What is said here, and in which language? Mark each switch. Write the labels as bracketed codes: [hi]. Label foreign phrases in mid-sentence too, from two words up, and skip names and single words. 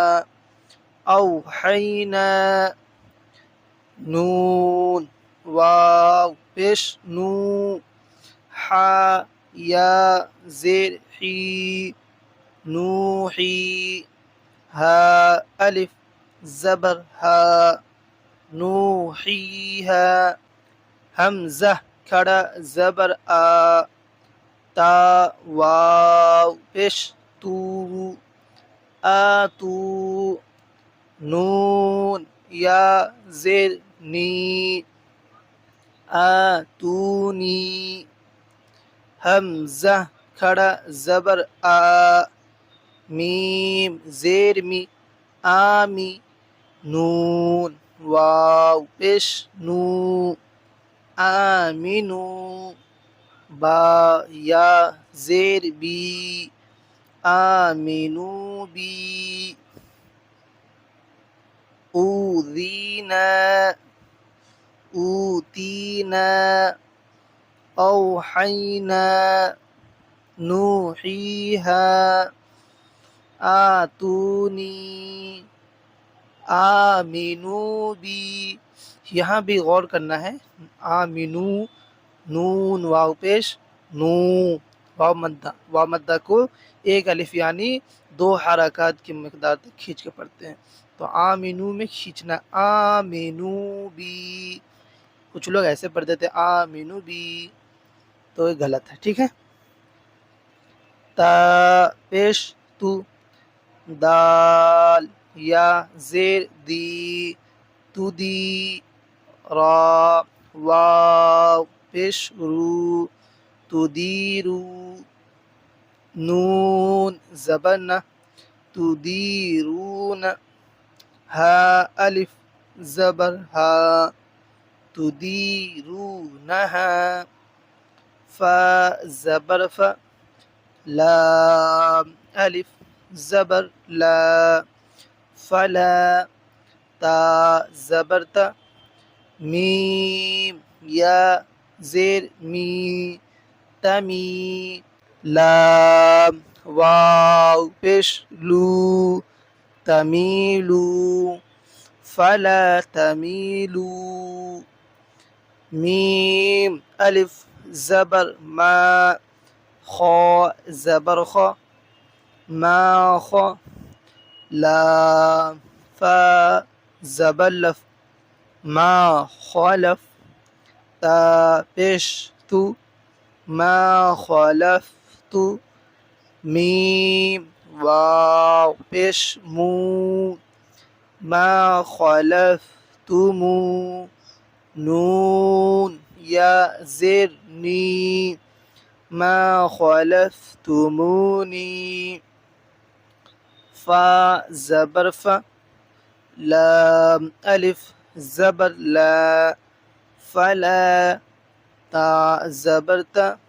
[ur] اوحینا، نون واو پیش نو، حا یا زیر حی، نوحی، ہا الف زبر ہا، نوحیہا، حمزہ کھڑا زبر آ، تا واو پیش تو، آتو، نون یا زیر نی، آتونی، حمزہ کھڑا زبر آ، میم زیر می، آمی، نون واو پیش نو، آمنو، با یا زیر بی [ar] آمنو بی اوذینا اوتینا اوحینا نوحیہا آتونی آمنو بی. [ur] یہاں بھی غور کرنا ہے. آمنو نون واو پیش نو واو مدہ کو ایک الف یعنی 2 حرکات کی مقدار تک کھینچ کے پڑھتے ہیں. تو آمنو میں کھینچنا [ar] آمنو بی. [ur] کچھ لوگ ایسے پڑھتے تھے [ar] آمنو بی، [ur] تو یہ غلط ہے. ٹھیک ہے. تا پیش تو دال یا زیر دی تو دی را واو پیش رو تو دیرو نون زبر تو دیرون ہا الف زبر ہا تو دیرونہا فا زبر فا لام الف زبر لا فلا تا زبر تا میم یا زیر می تمی لام واو پیش لو تمیلو [ar] فلا تمیلو [ur] میم الف زبر ما خا زبر خا ما خا لام فا زبر لف [ar] ما خالف [ur] تا پیش تو [ar] ما خالفت [ur] میم واو پیش مو [ar] ما خالفتمو [ur] نون یا زیر نی [ar] ما خالفتمونی [ur] فا زبر فا لام الف زبر لا فلا تا زبر تا